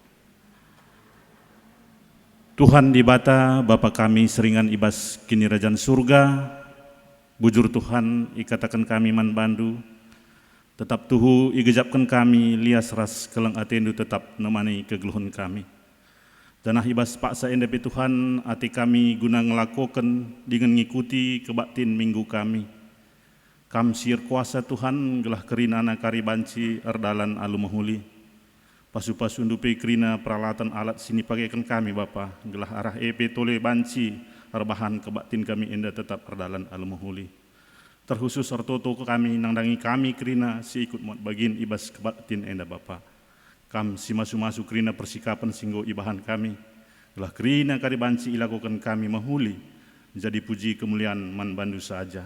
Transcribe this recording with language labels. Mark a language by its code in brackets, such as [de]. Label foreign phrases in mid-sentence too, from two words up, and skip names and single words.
[btx] Tuhan di bata Bapa kami seringan ibas kini rajan surga, bujur Tuhan ikatakan kami man bandu, tetap tuhu igejapkan kami lias ras kelang atendu tetap nemani kegeluhan kami. Danah ibas paksa endepi Tuhan ati kami guna ngelakokan dengan ngikuti kebaktin minggu kami. Kam sir kuasa Tuhan gelah kerinana karibanci erdalan alu mahuli. Pasu-pasu ndupe kerina peralatan alat sini pakaikan kami Bapa, gelah arah EP tole banci arbahan kebaktin kami enda tetap erdalan alu mahuli. Terkhusus artoto kami nangdangi kami kerina si ikut muat bagin ibas kebaktin enda Bapa. Kam si masu-masu kerina persikapan singgo ibahan kami, gelah kerina karibanci ilakukan kami mahuli, jadi puji kemuliaan man bandu saja.